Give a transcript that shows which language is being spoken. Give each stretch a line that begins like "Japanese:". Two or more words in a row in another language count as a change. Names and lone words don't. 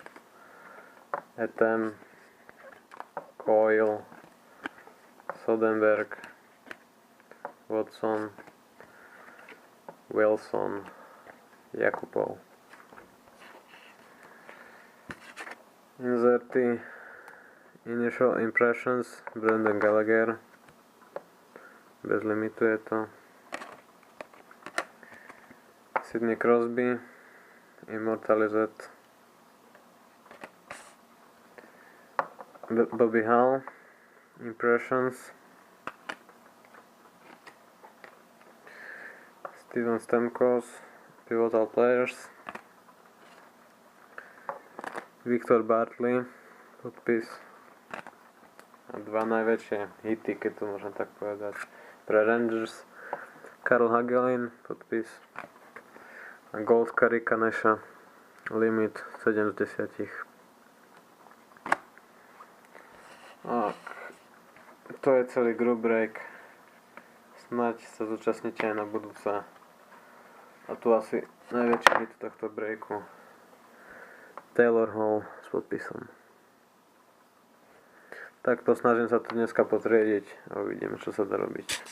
Slovak: Etem, Coyle, Sodenberg, Watson, Wilson, Jakubov. Inserty, Initial Impressions, Brendan Gallagher, bez limitu je to. Sidney Crosby, Immortalized, Bobby Hull, Impressions, Steven Stamkos, Pivotal Players, Victor Bartley, podpis a 2 najväčšie hity, keď to môžem tak povedať, pre Rangers, Karl Hagelin, podpis a Gold Curry Kaneša, limit 7 z 10. Tak, to je celý
English: group break.
Slovak: Snaď sa zúčastnite aj na budúce. A tu asi najväčší hit tohto breaku, Taylor Hall s podpisom. Tak to snažím sa to dneska potriediť a uvidíme, čo sa dá robiť.